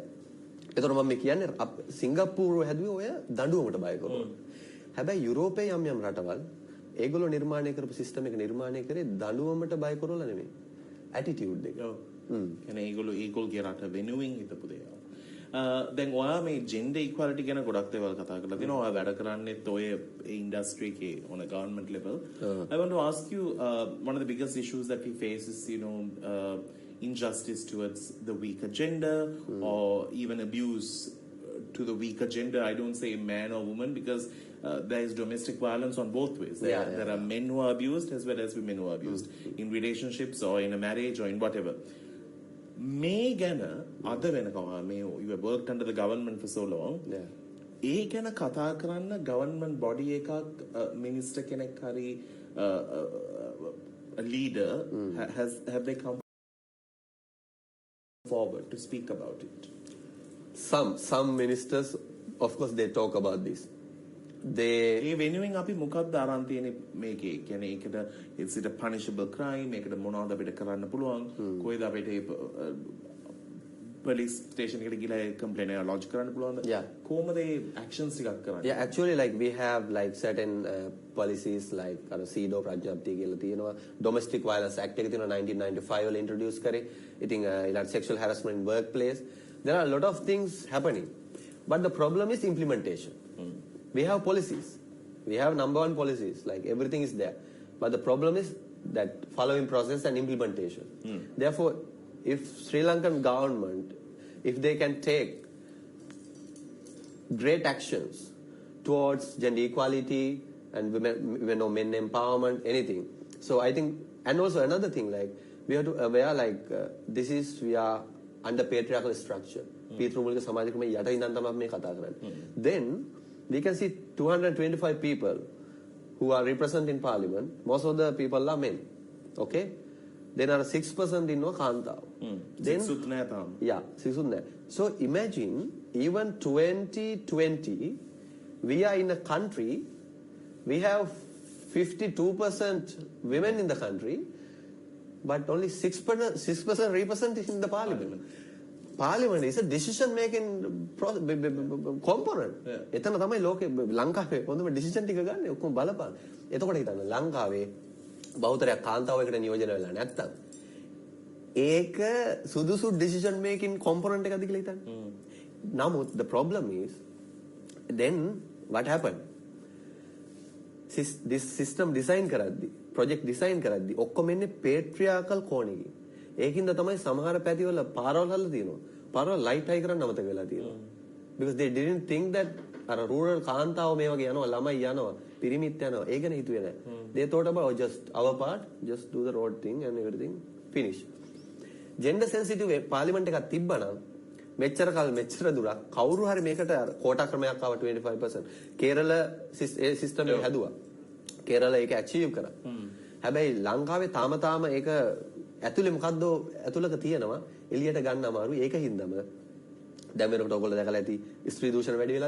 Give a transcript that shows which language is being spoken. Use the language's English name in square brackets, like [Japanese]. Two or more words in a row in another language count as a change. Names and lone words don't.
[Sinhala] ඒතකොට මම කියන්නේ සිංගප්පූරුව හැදුවේ ඔය දඬුවමට බය කරනවා. හැබැයි යුරෝපයේ යම් රටවල් ඒගොල්ලෝ නිර්මාණය කරපු සිස්ටම් එක නිර්මාණය කරේ දඬුවමට බය කරවලා නෙමෙයි. ඇටිටියුඩ් එක. කියන්නේ ඒගොල්ලෝගේ රට වෙනුවෙන් හිතපු දේවල්. දැන් ඔයා මේ [English] gender equality [Sinhala] ගැන ගොඩක් දේවල් කතා කරලා තිනවා. ඔයා වැඩ කරන්නේත් ඔය industry එකේ [English] on a government level. I want to ask you one of the biggest issues that we face is injustice towards the weaker gender or even abuse to the weaker gender. I don't say man or woman because there is domestic violence on both ways. There are men who are abused as well as women who are abused in relationships or in a marriage or in whatever. [Sinhala] මේ ගැන අද වෙනකම් [English] you have worked under the government for so long. [Sinhala] ඒ ගැන කතා කරන්න [English] government body [Sinhala] එකක් minister කෙනෙක් හරි [English] a leader have they come forward to speak about it? Some ministers, of course, they talk about this. [Sinhala] ඒ වෙනුවෙන් අපි මොකක්ද අරන් තියෙන්නේ මේකේ? කියන්නේ ඒකට [English] is it a punishable crime? [Sinhala] මේකට මොනවද අපිට කරන්න පුළුවන්? කොයිද අපිට [English] police station [Sinhala] එකට ගිහලා complaint එක lodge කරන්න පුළුවන්ද? [English] Yeah. [Sinhala] කොහොමද ඒ actions ටිකක් කරන්නේ? [English] Yeah, actually, like we have like certain policies like CEDAW [Sinhala] ප්‍රඥප්තිය කියලා තියෙනවා. Domestic Violence Act එක තියෙනවා 1995 වල introduce කරේ. ඉතින් ඊළඟ [English] sexual harassment in workplace. There are a lot of things happening. But the problem is implementation. We have policies. We have number one policies. Like everything is there. But the problem is that following process and implementation. Therefore, if Sri Lankan government, if they can take great actions towards gender equality and women or men empowerment, anything. So I think, and also another thing, like we have to aware, like this is we are under patriarchal structure. [Sinhala] පීතෘමූලික සමාජ ක්‍රමයේ යට ඉඳන් තමයි මේ කතා කරන්නේ. [English] Then we can see 225 people who are represented in parliament. Most of the people are men. Okay? Then are 6% [Sinhala] ඉන්නවා කාන්තාව. [English] Then [Sinhala] සික්සුත් නෑ තාම. Yeah, සික්සුත් නෑ. [English] So imagine even 2020 we are in a country we have 52% women in the country but only 6% represented in the parliament. Parliament is a decision making component. [Sinhala] එතන තමයි ලෝකේ ලංකාවේ හොඳම decision ටික ගන්න ඔක්කොම බලපාන. එතකොට හිතන්න ලංකාවේ බහුතරයක් කාන්තාවයකට නියෝජනය වෙලා නැත්තම් ඒක සුදුසු [English] decision making component [Sinhala] එකක්ද කියලා හිතන්න. [English] නමුත් the problem is then what happened? This system design කරද්දි project design [Sinhala] කරද්දි ඔක්කොම එන්නේ [English] patriarchal කෝණයකින්. [Sinhala] ඒකින්ද තමයි සමහර පැතිවල පාරවල් හදලා තියෙනවා. පාරවල් ලයිට් හයි කරන්න අමතක වෙලා තියෙනවා. [English] Because they didn't think that [Sinhala] අර rural කාන්තාව මේ වගේ යනවා ළමයි යනවා පිරිමිත් යනවා ඒ ගැන හිතුවේ නැහැ. [English] They thought about just our part, just do the road thing and everything finish. Gender sensitive parliament [Sinhala] එකක් තිබ්බනම් මෙච්චර කල් මෙච්චර දුරක් කවුරු හරි මේකට කෝටා ක්‍රමයක් ආව 25%. කේරළ සිස්ටම් එක හැදුවා. කේරළ ඒක achieve කරා. හැබැයි ලංකාවේ තාම ඒක ඇතුලේ මොකද්ද ඇතුලක තියෙනවා එළියට ගන්න අමාරුයි ඒක හින්දාම දැන් වෙනකොට ඔයගොල්ලෝ දැකලා ඇති ස්ත්‍රී දූෂණ වැඩි වෙලා